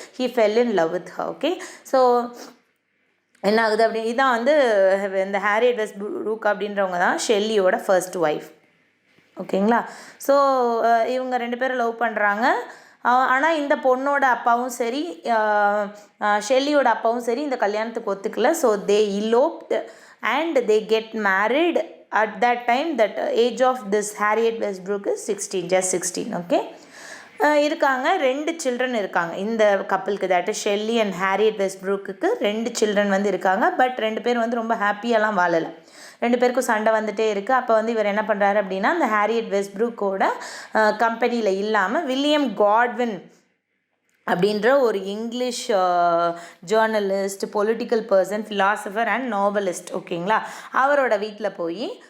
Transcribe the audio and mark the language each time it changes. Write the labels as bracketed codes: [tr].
[en] He fell in love with her. [ta] Okay. So என்ன ஆகுது அப்படி, இதான் வந்து இந்த ஹாரியட் வெஸ்ட்ப்ரூக் அப்படின்றவங்க தான் ஷெல்லியோட ஃபர்ஸ்ட் ஒய்ஃப். ஓகேங்களா? ஸோ இவங்க 2 பேரும் லவ் பண்ணுறாங்க. ஆனால் இந்த பொண்ணோட அப்பாவும் சரி ஷெல்லியோட அப்பாவும் சரி இந்த கல்யாணத்துக்கு ஒத்துக்கல. [en] So they eloped and they get married. At that time that age of this Harriet Westbrook is 16, just 16. Okay. [ta] இருக்காங்க, 2 சில்ட்ரன் இருக்காங்க இந்த கப்பலுக்கு, [en] that is Shelley and [ta] Harriet வெஸ்ட்ப்ரூக்கு 2 children வந்து இருக்காங்க. பட் 2 பேர் வந்து ரொம்ப ஹாப்பியெல்லாம் வாழலை, 2 பேருக்கும் சண்டை வந்துகிட்டே இருக்குது. அப்போ வந்து இவர் என்ன பண்ணுறாரு அப்படின்னா அந்த ஹாரியட் வெஸ்ட்ப்ரூக்கோட கம்பெனியில் இல்லாமல் வில்லியம் காட்வின் அப்படின்ற ஒரு English journalist, political person, philosopher and நோவலிஸ்ட். ஓகேங்களா? அவரோட வீட்டில் போய்